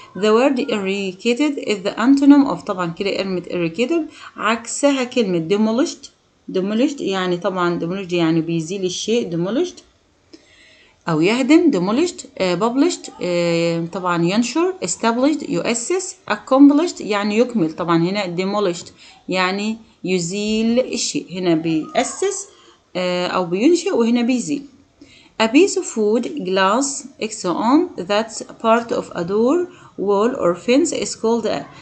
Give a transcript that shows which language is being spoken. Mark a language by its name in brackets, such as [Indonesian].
[English] The word eradicated is the antonym of [Arabic] طبعا كده كلمة eradicated عكسها كلمة demolished يعني طبعا demolished يعني بيزيل الشيء demolished أو يهدم demolished. published طبعا ينشر. established يؤسس. accomplished يعني يكمل. طبعا هنا demolished يعني يزيل الشيء، هنا بيأسس أو بينشئ وهنا بيزيل. [English] A piece of wood, glass, etc. that's part of a door, wall or fence is called a.